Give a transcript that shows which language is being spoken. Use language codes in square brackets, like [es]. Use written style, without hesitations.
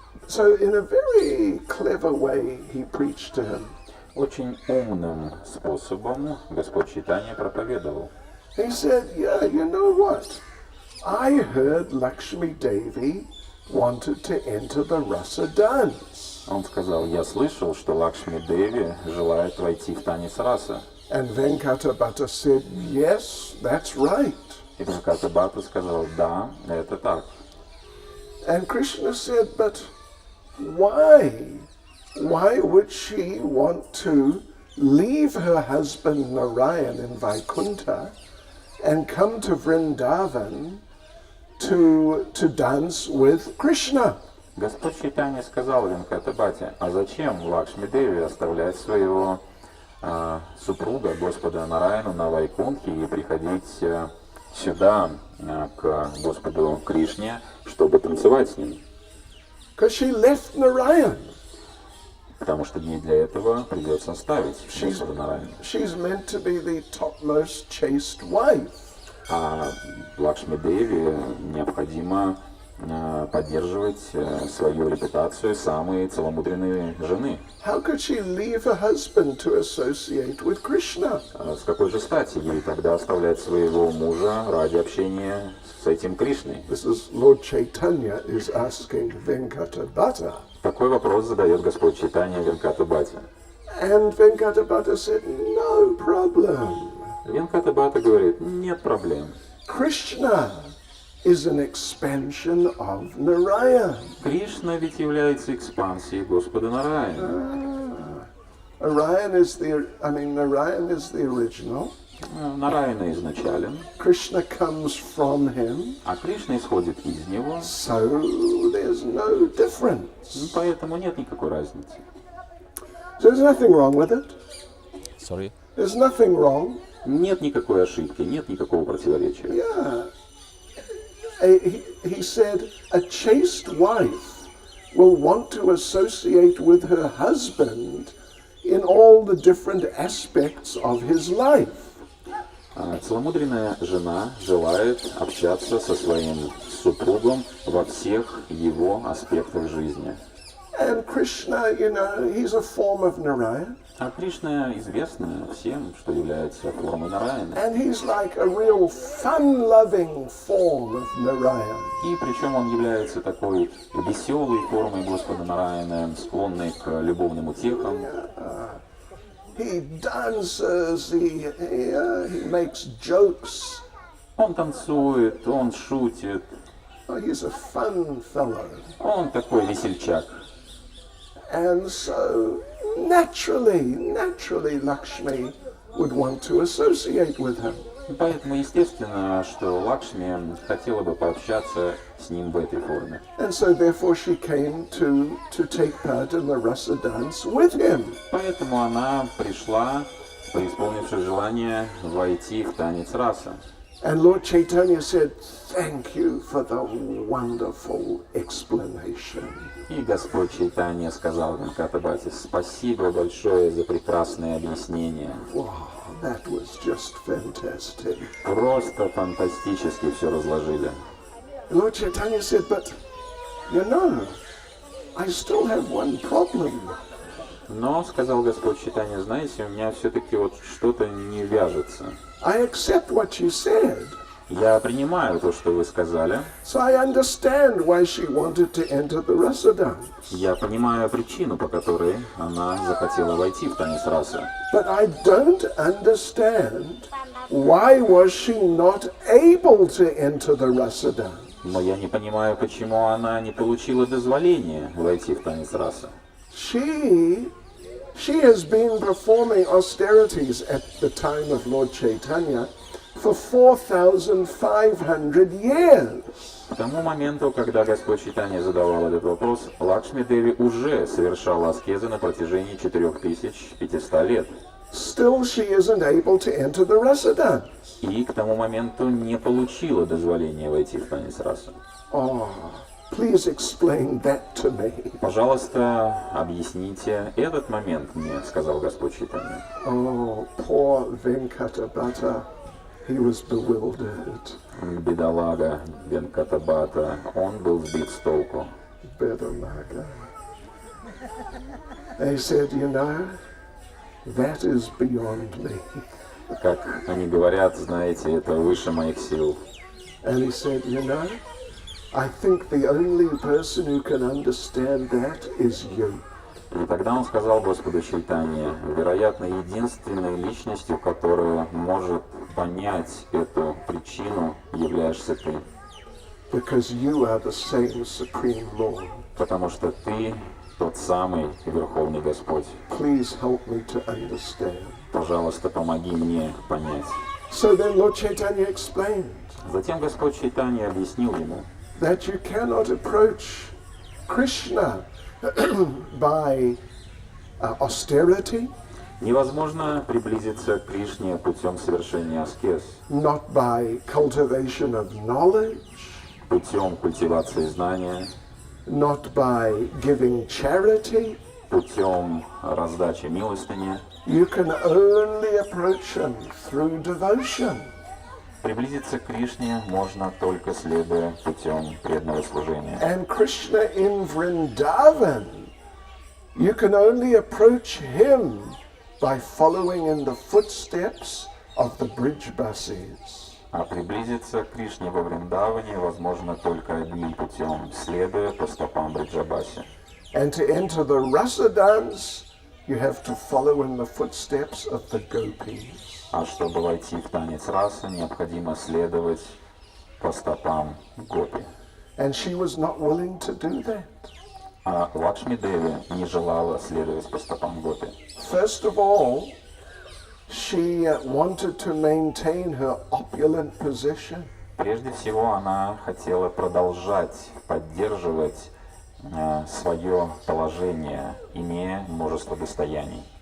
[en] So in a very clever way, he preached to him. [ru] Очень умным способом Господь Чайтанья проповедовал. [en] He said, yeah, you know what? I heard Lakshmi Devi wanted to enter the Rasa dance. [ru] Он сказал, я слышал, что Лакшми Деви желает войти в танец раса. [en] And Venkata said, yes, that's right. [ru] И Венкатабхата сказал, да, это так. [en] And Krishna said, but why? Why would she want to leave her husband Narayan in Vaikuntha and come to Vrindavan to dance with Krishna? [ru] Господь Чайтанья сказал Венкатабхате, а зачем Лакшми Деви оставлять своего супруга, Господа Нараяну, на Вайкунтхе и приходить сюда, к Господу Кришне, чтобы танцевать с ним? [en] Because she left Narayan. [ru] Потому что ей для этого придется оставить Господа Нараяна. [en] She's meant to be the topmost chaste wife. [ru] А Лакшми Деви необходимо поддерживать свою репутацию самой целомудренной жены. [en] How could she leave her husband to associate with Krishna? [ru] С какой же стати ей тогда оставлять своего мужа ради общения с этим Кришной? [en] This is Lord Chaitanya is asking Venkata. [ru] Такой вопрос задает Господь Чайтанья Венкатабхате. [en] And Venkata said, no problem. [ru] Венкатабхата говорит, нет проблем. [en] Krishna is an expansion of Narayan. [ru] Кришна ведь является экспансией Господа Нараяна. [en] Narayan is the original. [ru] Нараяна изначален, [en] Krishna comes from him. [ru] а Кришна исходит из него. [en] So there's no difference. [ru] Поэтому нет никакой разницы. [en] So there's nothing wrong with it. Sorry. There's nothing wrong. [ru] Нет никакой ошибки, нет никакого противоречия. [en] Yeah. He said a chaste wife will want to associate with her husband in all the different aspects of his life. [ru] Целомудренная жена желает общаться со своим супругом во всех его аспектах жизни. [en] And Krishna, he's a form of Narayan. [ru] А Кришна известна всем, что является формой Нараяна. [en] And he's like a real fun-loving form of Narayan. [ru] И причем он является такой веселой формой Господа Нараяна, склонной к любовным утехам. [en] He dances, he makes jokes. [ru] Он танцует, он шутит. [en] He's a fun fellow. [ru] Он такой весельчак. [en] And so naturally Lakshmi would want to associate with him. [ru] Поэтому естественно, что Лакшми хотела бы пообщаться с ним в этой форме. [en] And so therefore she came to take part in the rasa dance with him. [ru] Поэтому она пришла, преисполнившись желание войти в танец раса. [en] And Lord Chaitanya said, thank you for the wonderful explanation. [ru] И Господь Чайтанья сказал Венкатабхате, спасибо большое за прекрасное объяснение. [en] Wow, that was just fantastic. [ru] Просто фантастически все разложили. [en] Lord Chaitanya said, but I still have one problem. [ru] Но, сказал Господь Чайтанья, знаете, у меня все-таки вот что-то не вяжется. [en] I accept what you said. [ru] Я принимаю то, что вы сказали. [en] So I understand why she wanted to enter the rasa dance. [ru] Я понимаю причину, по которой она захотела войти в танец раса. [en] But I don't understand why was she not able to enter the rasa dance. [ru] Но я не понимаю, почему она не получила дозволения войти в танец раса. [en] She has been performing austerities at the time of Lord Chaitanya for 4,500 years. [ru] К тому моменту, когда Господь Чайтанья задавал этот вопрос, Лакшми Деви уже совершала аскезы на протяжении 4500 лет. [en] Still she isn't able to enter the rasa dance. [ru] И к тому моменту не получила дозволения войти в танец раса. [en] Oh, please explain that to me. [ru] Пожалуйста, объясните этот момент мне, сказал Господь Чайтанья. [en] Oh, poor Venkata. He was bewildered. [ru] Бедолага Венкатабхата, он был сбит с толку. Bedamaga. [en] They said, you know, that is beyond me. [ru] Как они говорят, знаете, это выше моих сил. [en] And he said, you know, I think the only person who can understand that is you. [ru] И тогда он сказал Господу Чайтанье, вероятно, единственной личностью, которая может понять эту причину, являешься ты. [en] Because you are the same Supreme Lord. [ru] Потому что ты тот самый Верховный Господь. [en] Please help me to understand. [ru] Пожалуйста, помоги мне понять. [en] So then Lord Chaitanya explained [ru] Затем Господь Чайтанья объяснил ему, [en] that you cannot approach Krishna by austerity, [ru] невозможно приблизиться к Кришне путем совершения аскез, [en] not by cultivation of knowledge, [ru] путем культивации знания, [en] not by giving charity. [ru] путем раздачи милостыни. [en] You can only approach him through devotion. [ru] Приблизиться к Кришне можно только следуя путем преданного служения. [en] And Krishna in Vrindavan, you can only approach him by following in the footsteps of the Brijbasis. [ru] А приблизиться к Кришне во Вриндаване возможно только одним путем, следуя по стопам Бриджабаси. [en] And to enter the rasa dance, you have to follow in the footsteps of the gopis. [ru] А чтобы войти в танец расы, необходимо следовать по стопам гопи. [en] And she was not willing to do that. [ru] А Лакшми Деви не желала следовать по стопам гопи. [en] First of all, she wanted to maintain her opulent position. [ru] Прежде всего, она хотела продолжать поддерживать свое положение, имея множество достояний.